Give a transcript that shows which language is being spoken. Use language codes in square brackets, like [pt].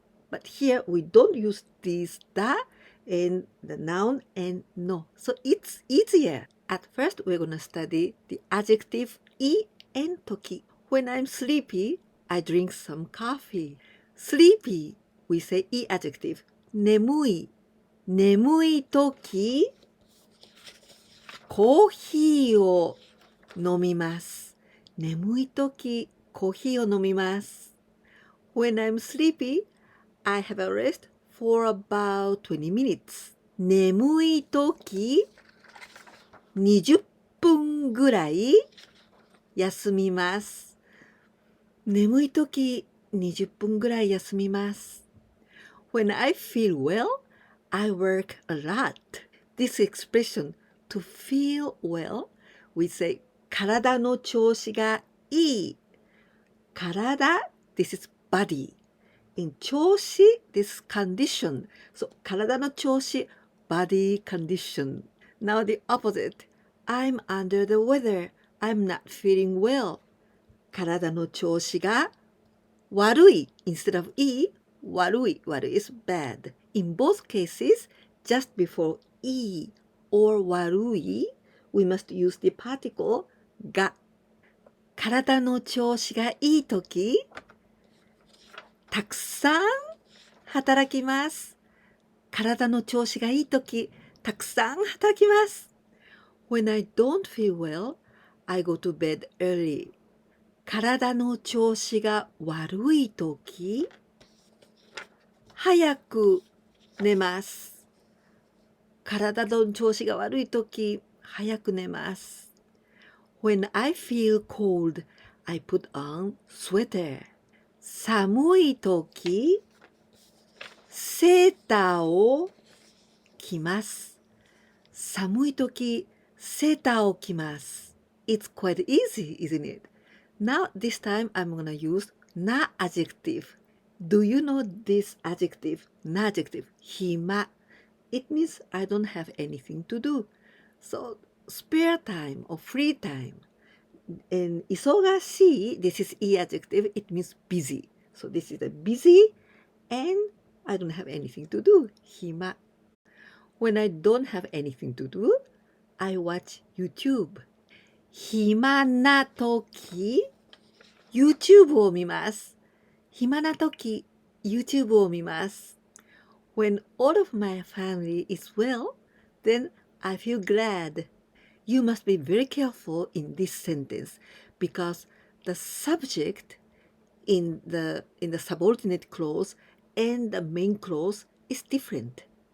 [en] But here, we don't use this da and the noun and no. So it's easier. At first, we're going to study the adjective e and toki. When I'm sleepy, I drink some coffee. Sleepy, we say e adjective. 眠い。 [ja] 眠いとき、コーヒーを飲みます。眠いとき、コーヒーを飲みます。 [en] When I'm sleepy, I have a rest for about 20 minutes. [ja] 眠いとき、20分ぐらい休みます。眠いとき、20分ぐらい休みます。 [en] When I feel well, I work a lot. This expression, to feel well, we say [ja] 体の調子がいい。 [en] 体, this is body. In 調子, this condition. So 体の調子, body condition. Now the opposite. I'm under the weather. I'm not feeling well. [ja] 体の調子が悪い. [en] Instead of いい, 悪い. 悪い is bad. In both cases, just before e or 悪い, we must use the particle が。 [ja] 体の調子がいいとき、たくさん働きます。体の調子がいいとき、たくさん働きます。 [en] When I don't feel well, I go to bed early. [ja] 体の調子が悪いとき、早く寝ます。体の調子が悪いとき、早く寝ます。 [en] When I feel cold, I put on sweater. [ja] 寒いとき、セーターを着ます。寒いとき、セーターを着ます。 [en] It's quite easy, isn't it? Now, this time I'm gonna use na adjective. Do you know this adjective? Na adjective. 暇. It means I don't have anything to do. So, spare time or free time. And 忙しい, this is e adjective. It means busy. So, this is a busy and I don't have anything to do. [ja] 暇. [en] When I don't have anything to do, I watch YouTube. [ja] 暇なとき、YouTube を見ます。暇なとき、YouTube を見ます。 [en] When all of my family is well, then I feel glad. You must be very careful in this sentence because the subject in the subordinate clause and the main clause is different.